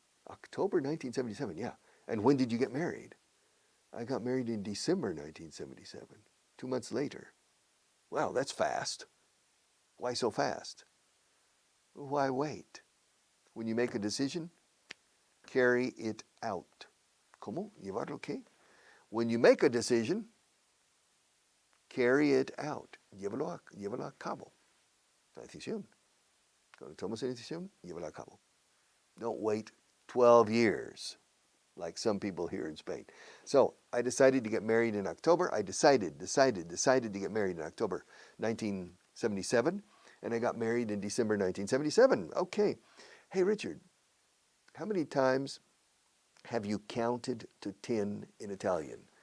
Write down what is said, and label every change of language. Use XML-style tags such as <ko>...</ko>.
<en>October 1977, yeah. And when did you get married? I got married in December 1977, 2 months later. Wow, that's fast. Why so fast? Why wait? When you make a decision, carry it out.</en> <es>¿Cómo? ¿Llevarlo qué?</es> <en>When you make a decision, carry it out.</en> <es>Llévalo a cabo. La decisión. Cuando tomas una decisión, llévala a cabo.</es> <en>Don't wait 12 years like some people here in Spain. So I decided to get married in October. I decided to get married in October 1977, and I got married in December 1977. Okay. Hey, Richard, how many times have you counted to 10 in Italian?</en>